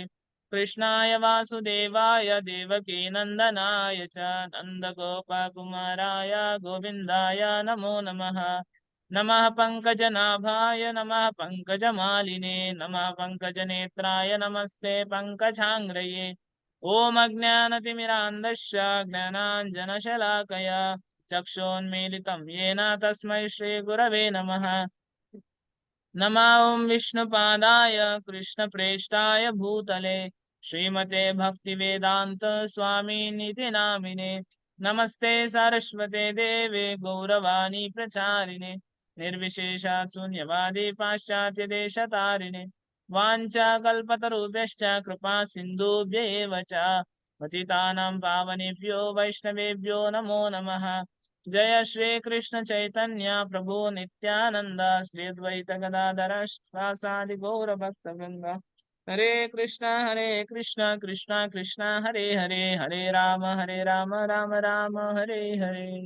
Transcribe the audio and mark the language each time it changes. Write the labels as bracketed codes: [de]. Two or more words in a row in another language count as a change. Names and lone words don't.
[sa] కృష్ణాయ వాసుదేవాయ దేవకీ నందనాయ చ నందగోపకుమారాయ గోవిందాయ నమో నమః. నమః పంకజనాభాయ నమః పంకజమాలినే నమః పంకజనేత్రాయ నమస్తే పంకజాంగ్రయే. ఓం అజ్ఞానతిమిరాంధస్య జ్ఞానాంజనశలాకయా చక్షోన్మీలితం येन తస్మై శ్రీ గురవే నమః. నమో ఓం విష్ణుపాదాయ కృష్ణప్రేష్టాయ భూతలే శ్రీమతే భక్తివేదాంత స్వామినితి నామినే. నమస్తే సరస్వతే దేవే గౌరవాణి ప్రచారిణే నిర్విశేషాత్ శూన్యవాది పాశ్చాత్య దేశతారిణే. వాంఛాకల్పతరుభ్యశ్చ కృపా సింధుభ్య ఏవ చ పతితానాం పావనేభ్యో వైష్ణవేభ్యో నమో నమః. జయ శ్రీ కృష్ణ చైతన్య ప్రభు నిత్యానంద శ్రీ అద్వైత గదాధర శ్రీవాసాది గౌర భక్త వృంద. హరే కృష్ణ కృష్ణ కృష్ణ హరే హరే హరే రామ రామ రామ హరే హరే.